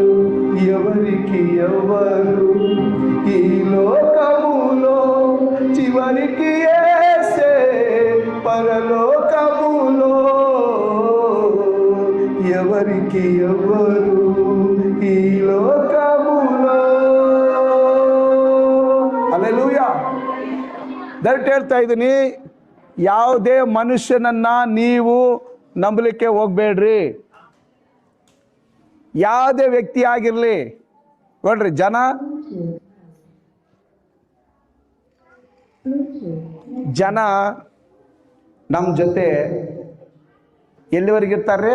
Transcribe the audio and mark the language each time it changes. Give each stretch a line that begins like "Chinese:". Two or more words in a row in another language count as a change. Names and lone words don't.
Telugu: ఎవరికి ఎవరు ఈ లోకములో, చివరికి యేసే పరలోకములో. ఎవరికి ఎవరు ఈ ಲೋಕಮುಲೋ.
Kannada: ಹಲ್ಲೆಲೂಯಾ. ದಯವಿಟ್ಟು ಹೇಳ್ತಾ ಇದ್ದೀನಿ, ಯಾವುದೇ ಮನುಷ್ಯನನ್ನ ನೀವು ನಂಬಲಿಕ್ಕೆ ಹೋಗ್ಬೇಡ್ರಿ. ಯಾವುದೇ ವ್ಯಕ್ತಿ ಆಗಿರಲಿ. ನೋಡ್ರಿ, ಜನ ನಮ್ಮ ಜೊತೆ ಎಲ್ಲಿವರೆಗಿರ್ತಾರೆ?